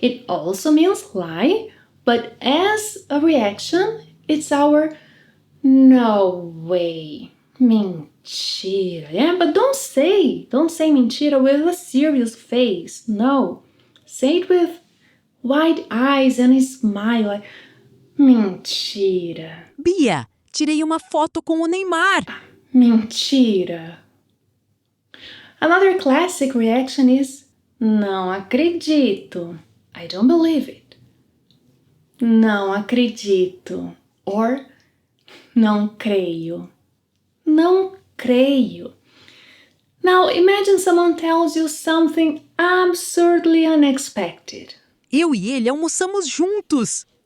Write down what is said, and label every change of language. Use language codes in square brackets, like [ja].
[en] It also means lie, but as a reaction, it's our no way. Mentira. Yeah, but don't say mentira with a serious face. No. Say it with wide eyes and a smile. Like, mentira. [pt] Bia, tirei uma foto com o Neymar. Mentira. [en] Another classic reaction is não acredito. I don't believe it. [pt] Não acredito. Or não creio. Não creio. [en] Now imagine someone tells you something absurdly unexpected. [pt] Eu e ele almoçamos juntos.